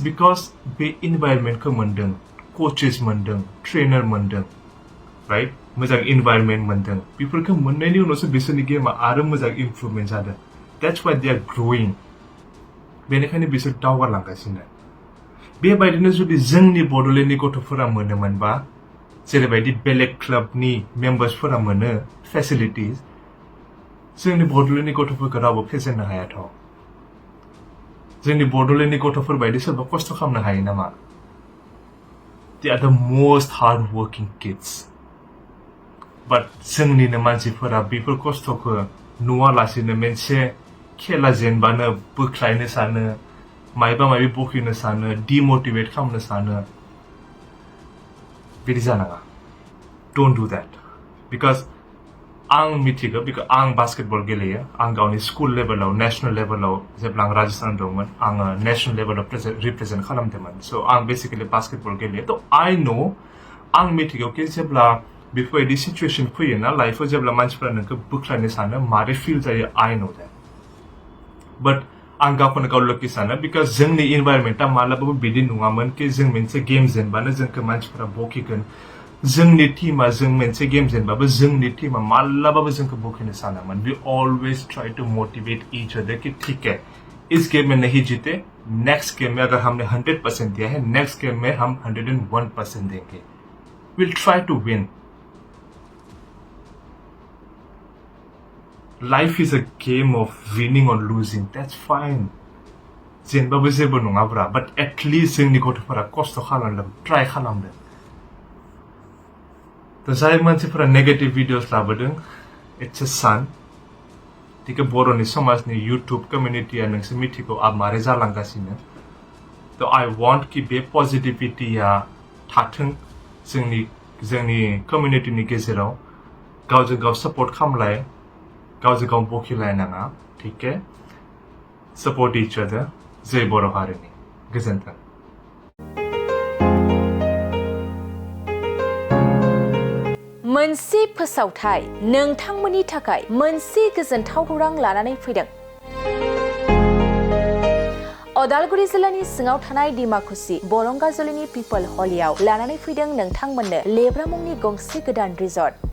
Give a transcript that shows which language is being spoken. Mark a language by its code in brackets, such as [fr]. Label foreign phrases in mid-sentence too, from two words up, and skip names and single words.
[brx] बिकज बे इनभाइरमेन्टखौ मोनदों कोचेस मोनदों ट्रेनर मोनदों राइट मोजां इनभाइरमेन्ट मोनदों बेफोरखौ मोननायनि उनावसो बिसोरनि गेमा आरो मोजां इमप्रुभमेन्ट जादों [en] That's why they are growing [brx] बेनिखायनो बिसोर दावगालांगासिनो बेबायदिनो जुदि जोंनि बड'लेण्डनि गथ'फोरा मोनोमोनबा जेरैबायदि बेलेग क्लाबनि मेम्बार्सफोरा मोनो फेसिलिटिज जोंनि बड'लेण्डनि गथ'फोरखौ रावबो फेजेननो हायाथ' जोंनि बड'लेण्डनि गथ'फोर बायदि सोरबा खस्थ' खालामनो हायो नामा [en] they are the most hard working kids but [brx] जोंनिनो मानसिफोरा बेफोर खस्थ'खौ नुवालासिनो मोनसे खेला जेनबानो बोख्लायनो सानो मायबा मायबि बखिनो सानो डिमोटिवेट खालामनो सानो बिदि जानाङा [en] Don't do that [brx] बिकज आं मिथिगौ बिकज आं बास्केटबल गेलेयो आं गावनि स्कुल लेभेलाव नेशनेल लेभेलाव जेब्ला आं राजस्थान दंमोन आङो नेशनेल लेभेलाव रिप्रेजेन्ट खालामदोंमोन स' आं बेसिकेलि बास्केटबल गेलेयो थ' आइ नो आं मिथिगौ कि जेब्ला बेफोरबायदि सिचुएसन फैयोना लाइफआव जेब्ला मानसिफोरा नोंखौ बोख्लायनो सानो मारै फिल जायो [en] I know that but [brx] आं गावखौनो गाव लकी सानो बिकज जोंनि इनभाइरमेन्टआ मालाबाबो बिदि नङामोन कि जों मोनसे गेम जेनबानो जोंखौ मानसिफोरा बखिगोन जोंनि टीमा जों मोनसे गेम जेनबाबो जोंनि टीमा मालाबाबो जोंखौ बखिनो सानामोन [en] We always try to motivate each other [hi] कि ठीक है इस गेम में नहीं जीते [en] next game [hi] में अगर हमने 100% दिया है [en] next game [hi] में हम 101% देंगे [en] will try to win Life is a game of winning or losing. That's fine. [brx] जेनबाबो जेबो नङाब्रा [en] but at least [brx] जोंनि गथ'फोरा खस्थ' खालामदों ट्राई खालामदों थ' जाय मानसिफोरा [en] negative videos [brx] लाबोदों [en] it's a [brx] सान थिक बर'नि समाजनि इउटुब कमिउनिटिया नोंसोर मिथिगौ मारै जालांगासिनो थ' [en] I want [brx] कि बे पजिटिभिटिया थाथों जोंनि कमिउनिटिनि गेजेराव गावजों गाव सपोर्ट खालामलाय गावजों गाव बखिलायनाङा [hi] ठीक है [en] support each other [brx] जय बर' हारिनि गोजोन्थों मोनसे फोसावथाय नोंथांमोननि थाखाय मोनसे गोजोनथाव खौरां लानानै फैदों अदालगुरि जिल्लानि सिङाव थानाय डिमाकुसि बरंगाजुलिनि पिपल हलियाव लानानै फैदों नोंथांमोननो लेब्रा मुंनि गंसे गोदान रिजर्ट